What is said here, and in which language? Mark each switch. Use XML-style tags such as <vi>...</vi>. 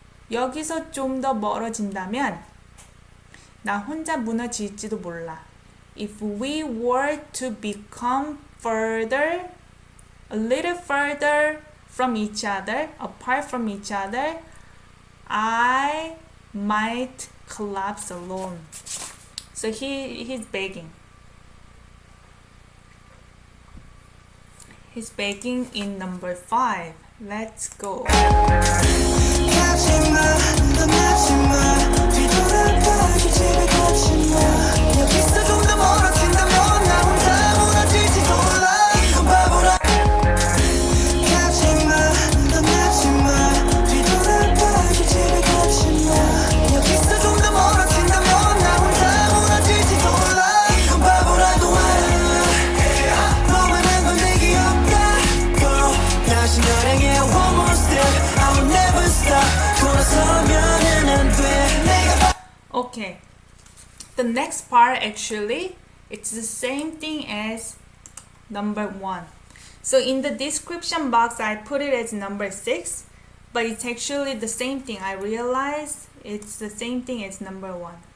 <ko>여기서 좀 더 멀어진다면 나 혼자 무너질지도 몰라.</ko> <en>If we were to become further, a little further from each other, apart from each other, I might collapse alone. So he's begging. He's begging in number 5. Let's go.</en> <ko>가지마 떠나지마 뒤돌아봐 집에 가지마 여기서 좀 더 멀어진다면 나 혼자 무너질지도 몰라 바보라 가지마 떠나지마 뒤돌아봐 집에 가지마 여기서 좀 더 멀어진다면 나 혼자 무너질지도 몰라 바보라도 알아 너만한 건 내게 없다고 다시 널 향해 one more step I will never stop 돌아서면은 안 돼 내가</ko> <en>Okay. The next part actually, it's the same thing as number 1. So in the description box, I put it as number 6, but it's actually the same thing. I realized it's the same thing as number 1.</en>